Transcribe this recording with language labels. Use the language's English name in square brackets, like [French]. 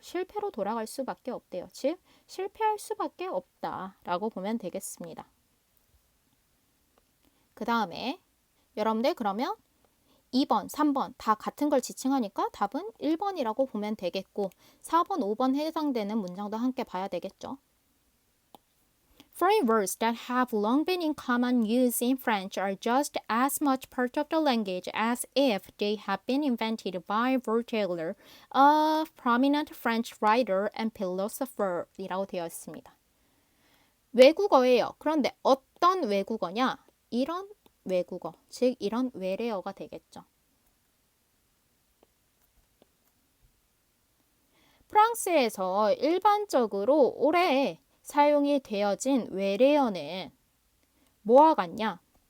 [Korean] 실패로 돌아갈 수밖에 없대요. 즉 실패할 수밖에 없다라고 보면 되겠습니다. 그 다음에 여러분들 그러면 2번, 3번 다 같은 걸 지칭하니까 답은 1번이라고 보면 되겠고 4번, 5번 해당되는 문장도 함께 봐야 되겠죠. [English] Foreign words that have long been in common use in French are just as much part of the language as if they had been invented by Voltaire, a prominent French writer and philosopher [Korean] 이라고 되어 있습니다. 외국어예요. 그런데 어떤 외국어냐? 이런 외국어, 즉 이런 외래어가 되겠죠. 프랑스에서 일반적으로 오래 사용이 되어진 외래어는 뭐와 같냐?